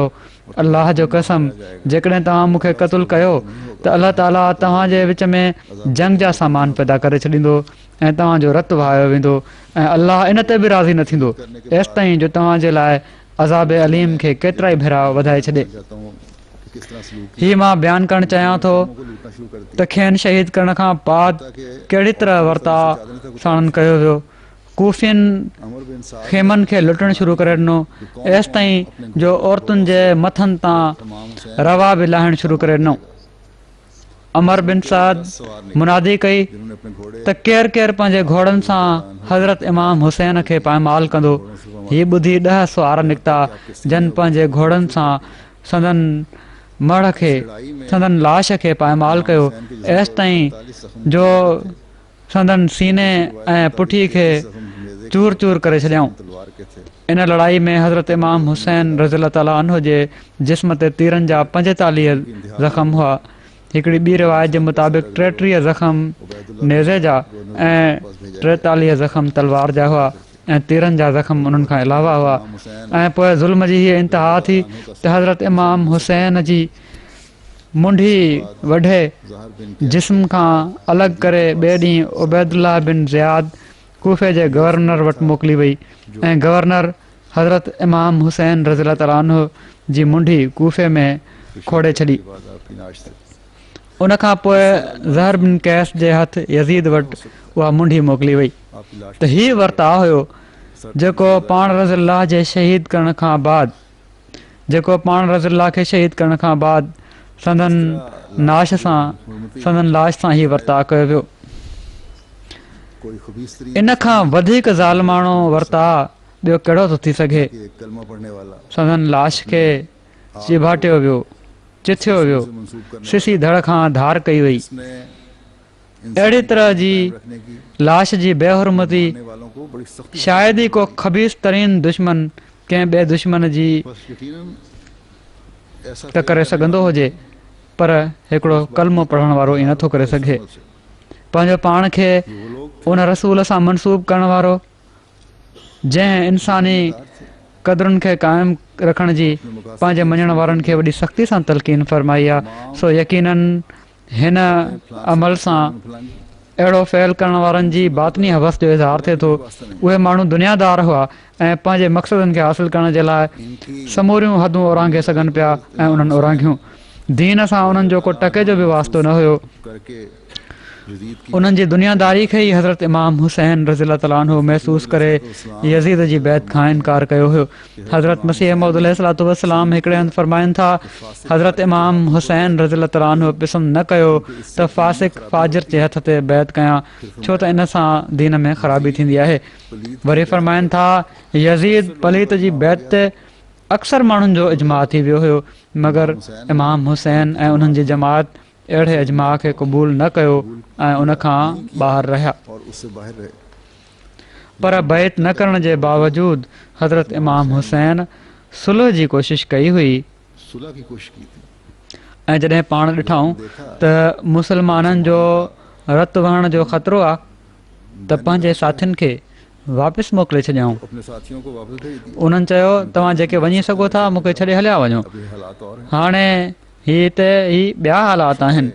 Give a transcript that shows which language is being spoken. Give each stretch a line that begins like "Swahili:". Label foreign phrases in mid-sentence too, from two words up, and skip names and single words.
Sindhi: अल्लाह जो कसम जेकॾहिं तव्हां मूंखे क़तलु कयो त अल्लाह ताला तव्हांजे विच में जंग जा सामान पैदा करे छॾींदो ऐं तव्हांजो रतु वहायो वेंदो ऐं अल्लाह इन ते बि राज़ी न थींदो एसि ताईं जो तव्हांजे लाइ अज़ाब अलीम खे केतिरा ई भेरा वधाए छॾे।
Urdu: چاہتا ہوں کہ کس طرح سلوک
Sindhi: हीअ मां बयानु करणु चाहियां थो
Urdu: کو لوٹنا شروع کر دیا
Sindhi: त खेनि शहीद करण खां बाद कहिड़ी तरह वर्ताव साणनि कयो वियो। कूफियुनि अमर बिन साद खेमनि खे लुटणु शुरू करे ॾिनो एसि ताईं जो औरतुनि जे मथनि तां इमाम हुसैन रवा बि लाहिणु शुरू करे ॾिनो। अमर बिन साद
Urdu: سوار نے
Sindhi: मुनादी कई
Urdu: جنہوں نے اپنے گھوڑے
Sindhi: त केरु केरु पंहिंजे घोड़नि सां हज़रत इमाम हुसैन खे पायमाल कंदो। हीअ ॿुधी 10 सुवार निकिता जन पंहिंजे घोड़नि सां संदन मढ़ खे संदन लाश खे पायमाल कयो एसि ताईं जो संदन सीने ऐं पुठी खे चूर चूर करे छॾियऊं।
Urdu: تلوار کے تھے.
Sindhi: इन लड़ाई में हज़रत इमाम हुसैन
Arabic: رضي الله تعالى عنه
Sindhi: जे जिस्म ते तीरनि जा 45 ज़ख़्म हुआ। हिकिड़ी ॿी रिवायत जे मुताबिक़ 33 ज़ख़्म नेज़े जा ऐं 43 ज़ख़्म तलवार जा हुआ ऐं तीरनि जा ज़ख़्म उन्हनि खां अलावा हुआ। ऐं पोइ ज़ुल्म जी हीअ इंतिहा थी त हज़रत इमाम हुसैन जी मुंडी वढे ज़हर बिन जिस्म खां अलॻि करे ॿिए ॾींहुं उबैदुल्लाह बिन ज़ियाद कूफ़े जे गवर्नर वटि मोकिली वई ऐं गवर्नर हज़रत इमाम हुसैन
Arabic: رضي الله تعالى عنه
Sindhi: जी मुंडी कूफ़े में खोड़े छॾी।
Urdu: آپ کی نعش سے
Sindhi: उन खां पोइ ज़हर बिन कैस जे हथ यज़ीद वटि उहा मुंडी मोकिली वई।
Urdu: آپ کی لاش
Sindhi: त हीउ वर्ताव हुयो जेको पाण रज़िल्लाह जे शहीद करण खां बाद खे शहीद करण खां बाद संदन लाश सां हीउ वर्ताव कयो वियो।
Urdu: کوئی خبیث ترین
Sindhi: इन खां वधीक ज़ालिमाणो वर्ताव ॿियो कहिड़ो थो थी सघे।
Urdu: کہ ایک کلمہ پڑھنے والا
Sindhi: संदन लाश खे चिभाटियो वियो, चिथियो वियो,
Urdu: منسوب کرنے
Sindhi: सिसी धड़ खां धार कई वई।
Urdu: اس نے
Sindhi: अहिड़ी तरह जी
Urdu: رکھنے کی
Sindhi: लाश जी बेहुरमती
Urdu: کرنے والوں کو بڑی سختی
Sindhi: शायदि ई को खबीस तरीन दुश्मन कंहिं ॿिए दुश्मन जी
Urdu: بس یقیناً ایسا
Sindhi: त करे सघंदो हुजे पर हिकिड़ो कलमो पढ़ण वारो ईअं नथो करे सघे। पंहिंजो पाण खे
Urdu: وہ لوگ
Sindhi: उन रसूल सां मनसूब करण वारो जंहिं इंसानी क़दरुनि खे क़ाइमु रखण जी पंहिंजे मञण वारनि खे वॾी सख़्ती सां तलक़ीन फ़रमाई आहे। सो यकीनन हिन अमल सां अहिड़ो फ़ैल करण वारनि जी बातनी हवस जो इज़हार थिए थो। उहे माण्हू दुनियादार हुआ ऐं पंहिंजे मक़सदनि खे हासिलु करण जे लाइ समूरियूं हदूं ओरांघे सघनि पिया ऐं उन्हनि ओरांघियूं। दीन सां उन्हनि जो को टके जो बि वास्तो न हुयो।
Urdu: کر کے یزید کی
Sindhi: उन्हनि जी दुनियादारी खे ई हज़रत इमाम हुसैन
Arabic: رضي الله تعالى
Sindhi: महसूसु करे यज़ीद जी बैत खां इनकार कयो हुयो। हज़रत मसीह मौद
Arabic: عليه الصلاة والسلام
Sindhi: हिकिड़े हंधि फ़रमाइनि था, हज़रत इमाम हुसैन
Arabic: رضي الله تعالى
Sindhi: पसंदि न कयो त फ़ासिक़ फ़ाजिर जे हथ ते बैत कयां, छो त इन सां दीन में ख़राबी थींदी आहे। वरी फ़रमाइनि था, यज़ीद पलीत जी बैत ते अक्सर माण्हुनि जो इजमा थी वियो हुयो, मगर इमाम हुसैन ऐं उन्हनि जी जमात अहिड़े इजमा खे क़बूल न कयो ऐं उन खां ॿाहिरि रहिया।
Urdu: اور اس سے باہر رہے.
Sindhi: पर बैत न करण जे बावजूदि हज़रत इमाम हुसैन सुलह जी कोशिशि कई हुई
Urdu: صلح کی کوشش کی تھی.
Sindhi: ऐं जॾहिं पाण ॾिठऊं त मुसलमाननि जो रतु वहण जो ख़तरो आहे त पंहिंजे साथियुनि खे वापसि मोकिले छॾियऊं।
Urdu: اپنے ساتھیوں کو واپس بھیج دیا.
Sindhi: उन्हनि चयो, तव्हां जेके वञी सघो था मूंखे छॾे हलिया वञो।
Urdu: ابھی حالات اور ہیں
Sindhi: हाणे ही ॿिया हालात आहिनि